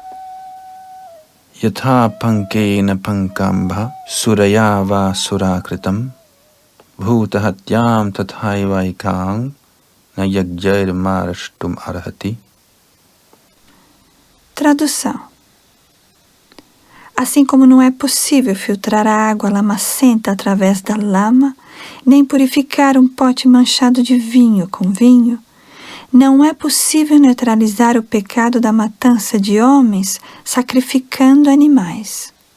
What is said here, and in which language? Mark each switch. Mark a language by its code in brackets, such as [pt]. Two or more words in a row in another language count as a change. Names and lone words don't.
[sa] Yatha pankena pankambha surayava surakritam bhutahatyam tathaivaikang na yagjair marashtum arhati. [pt] Tradução. Assim como não é possível filtrar a água lamacenta através da lama, nem purificar um pote manchado de vinho com vinho, não é possível neutralizar o pecado da matança de homens sacrificando animais.